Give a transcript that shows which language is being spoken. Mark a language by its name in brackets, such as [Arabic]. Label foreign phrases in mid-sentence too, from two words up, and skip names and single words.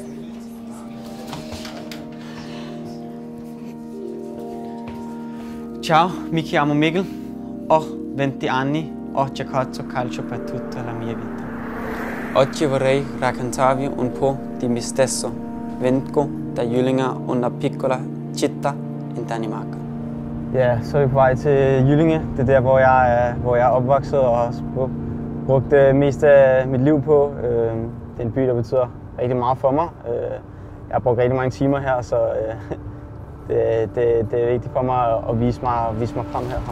[Italian] Ciao, mi chiamo Mikkel, ho 20 anni, ho giocato calcio per tutta la mia vita. Oggi vorrei raccontarvi un po' di me stesso. Vengo da Jyllinge, una piccola città in Danimark. [Danish] Ja, så er vi på vej til Jyllinge. Det er der, hvor jeg er opvokset og har brugt mest af mit liv på. Det er en by, der betyder rigtig meget for mig. Jeg har brugt rigtig mange timer her, så det er vigtigt for mig at vise mig frem herfra.